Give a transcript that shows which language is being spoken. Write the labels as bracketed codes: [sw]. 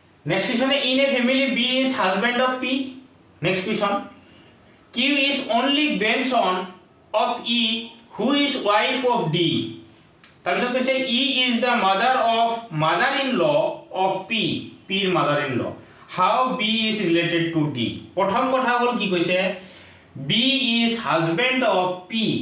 [en] Next question, in a family B is husband of P. Next question, Q is only grandson of E, who is wife of D. [as] তাৰপিছত কৈছে [en] E is the mother-in-law of P. P mother-in-law. How B is related to D? [as] প্ৰথম কথা হ'ল কি কৈছে [en] B is husband of P.